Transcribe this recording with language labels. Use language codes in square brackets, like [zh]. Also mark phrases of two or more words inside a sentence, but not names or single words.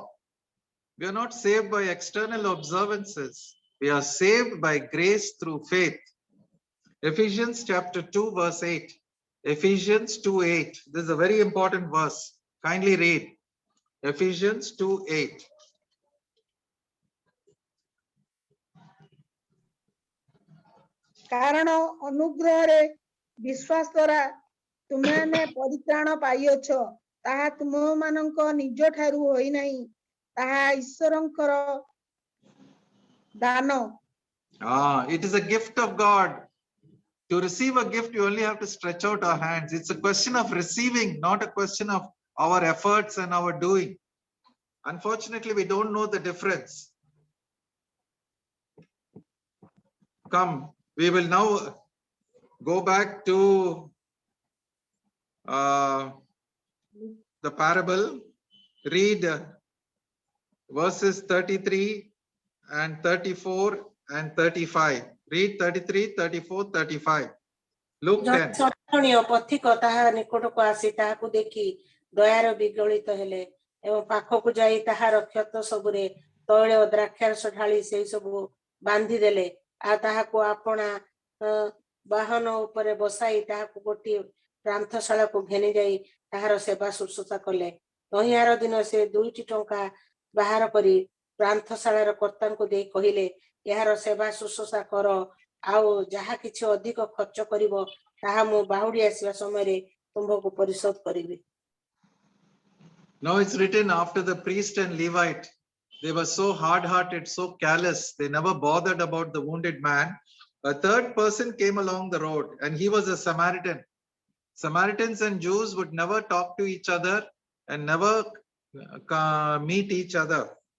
[en] We are not saved by external observances. We are saved by grace through faith. Ephesians chapter 2, verse 8. Ephesians 2:8. This is a very important verse. Kindly read. Ephesians 2:8. [or] କାରଣ ଅନୁଗ୍ରହରେ ବିଶ୍ୱାସ ଦ୍ୱାରା ତୁମେମାନେ ପରିତ୍ରାଣ ପାଇଅଛ, ତାହା ତୁମମାନଙ୍କ ନିଜ ଠାରୁ ହୋଇନାହିଁ, ତାହା ଈଶ୍ୱରଙ୍କର ଦାନ। [en] It is a gift of God. To receive a gift, you only have to stretch out our hands. It's a question of receiving, not a question of our efforts and our doing. Unfortunately, we don't know the difference. Come, we will now go back to the parable. Read verses 33 and 34 and 35. Read 33, 34, 35. Luke 10. [or] ଜଣେ ପଥିକ ତାହା ନିକଟକୁ ଆସି ତାହାକୁ ଦେଖି ଦୟାର ବିଗଳିତ ହେଲେ ଏବଂ ପାଖକୁ ଯାଇ ତାହାର କ୍ଷତ ସବୁରେ ତୈଳ ଦ୍ରାକ୍ଷାରସ ଢାଳି ସେଇ ସବୁ ବାନ୍ଧି ଦେଲେ ଆଉ ତାହାକୁ ଆପଣା ବାହନ ଉପରେ ବସାଇ ତାହାକୁ ଗୋଟିଏ ପ୍ରାନ୍ତଶାଳାକୁ ଘେନି ଯାଇ ତାହାର ସେବା ଶୁଶ୍ରୂଷା କଲେ। ତହିଁଆର ଦିନ ସେ 2ଟି ଟଙ୍କା ବାହାର କରି ପ୍ରାନ୍ତଶାଳାର କର୍ତ୍ତାଙ୍କୁ ଦେଇ କହିଲେ, ଏହାର ସେବା ଶୁଶ୍ରୂଷା କର ଆଉ ଯାହା କିଛି ଅଧିକ ଖର୍ଚ୍ଚ କରିବ ତାହା ମୁଁ ବାହୁଡ଼ି ଆସିବା ସମୟରେ ତୁମକୁ ପରିଶୋଧ କରିବି। [en] Now it's written, after the priest and Levite, they were so hard-hearted, so callous, they never bothered about the wounded man. A third person came along the road, and he was a Samaritan. Samaritans and Jews would never talk to each other and never meet each other.